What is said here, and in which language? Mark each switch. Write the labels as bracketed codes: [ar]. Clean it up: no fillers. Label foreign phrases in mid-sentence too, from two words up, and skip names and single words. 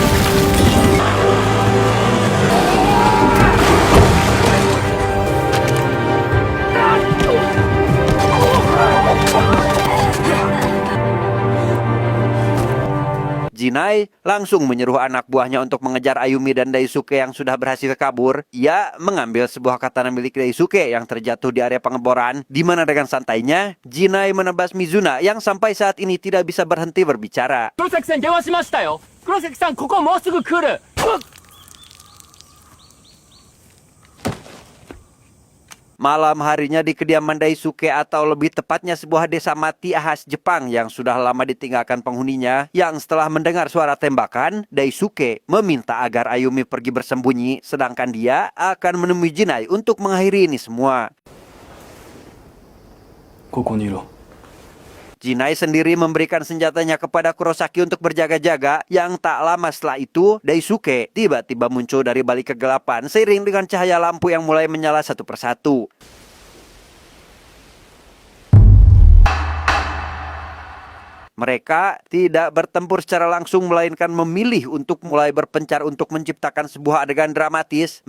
[id] Jinai langsung menyuruh anak buahnya untuk mengejar Ayumi dan Daisuke yang sudah berhasil kabur. Ia mengambil sebuah katana milik Daisuke yang terjatuh di area pengeboran, di mana dengan santainya Jinai menebas Mizuna yang sampai saat ini tidak bisa berhenti berbicara. [ja] Kurosaki-san,電話しましたよ。Kurosaki-san, ここもうすぐ来る。 [id] Malam harinya di kediaman Daisuke atau lebih tepatnya sebuah desa mati khas Jepang yang sudah lama ditinggalkan penghuninya, yang setelah mendengar suara tembakan, Daisuke meminta agar Ayumi pergi bersembunyi sedangkan dia akan menemui Jinai untuk mengakhiri ini semua. [ja] ここにいろ。 [id] Jinai sendiri memberikan senjatanya kepada Kurosaki untuk berjaga-jaga. Yang tak lama setelah itu, Daisuke tiba-tiba muncul dari balik kegelapan seiring dengan cahaya lampu yang mulai menyala satu persatu. Mereka tidak bertempur secara langsung melainkan memilih untuk mulai berpencar untuk menciptakan sebuah adegan dramatis.